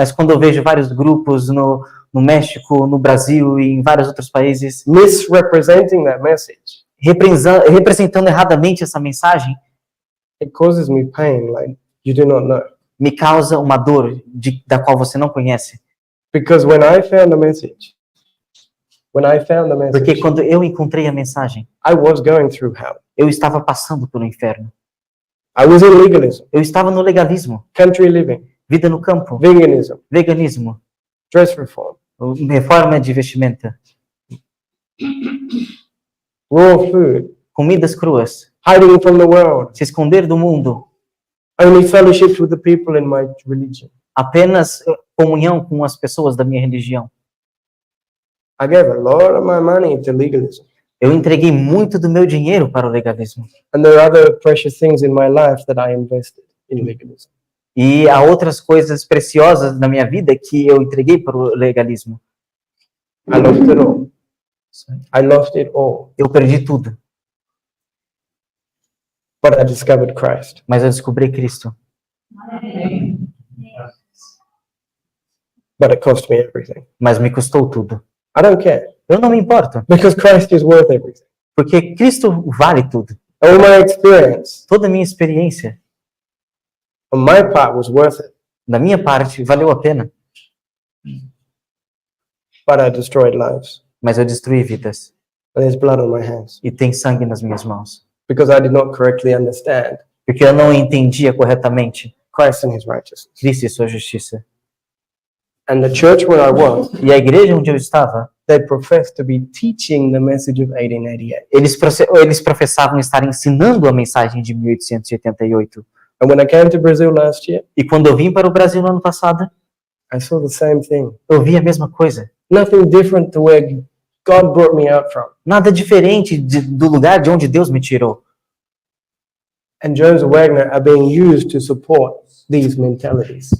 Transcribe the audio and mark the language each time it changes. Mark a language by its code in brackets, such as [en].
[pt] Mas quando eu vejo vários grupos no México, no Brasil e em vários outros países [en] misrepresenting that message, [pt] representando erradamente essa mensagem, [en] it causes me pain like you do not know. [pt] me causa uma dor da qual você não conhece. [en] Because when I found the message, [pt] Porque quando eu encontrei a mensagem, [en] I was going through hell. [pt] eu estava passando pelo inferno. [en] I was in legalism, [pt] Eu estava no legalismo, [en] country living, [pt] vida no campo, [en] veganism, [pt] veganismo, [en] dress reform, [pt] reforma de vestimenta, [en] raw food, [pt] comidas cruas, [en] hiding from the world, [pt] se esconder do mundo, [en] only fellowship with the people in my religion. [pt] apenas comunhão com as pessoas da minha religião. [en] I gave a lot of my money to legalism. [pt] Eu entreguei muito do meu dinheiro para o legalismo. [en] And there are other precious things in my life that I invested in legalism. [pt] E há outras coisas preciosas na minha vida que eu entreguei para o legalismo. [en] I lost it all. I lost it all. [pt] Eu perdi tudo, [en] But I discovered Christ. [pt] mas eu descobri Cristo. [en] But it cost me everything. [pt] Mas me custou tudo. [en] I don't care. [pt] Eu não me importo, [en] Because Christ is worth everything. [pt] porque Cristo vale tudo. [en] All my experience [pt] Toda a minha experiência, [en] on my part was worth it. [pt] da minha parte, valeu a pena. [en] But I destroyed lives. [pt] Mas eu destruí vidas. [en] And there's blood on my hands. [pt] E tem sangue nas minhas mãos. [en] Because I did not correctly understand [pt] Porque eu não entendia corretamente [en] Christ and his righteousness. [pt] Cristo e sua justiça. [en] And the church where I was, [pt] E a igreja onde eu estava, [en] they professed to be teaching the message of 1888. [pt] eles professavam estar ensinando a mensagem de 1888. [en] And when I came to Brazil last year, [pt] E quando eu vim para o Brasil no ano passado, [en] I saw the same thing. [pt] eu vi a mesma coisa. [en] Nothing different to where God brought me out from. [pt] Nada diferente do lugar de onde Deus me tirou. [en] And Jones and Wagner are being used to support these mentalities.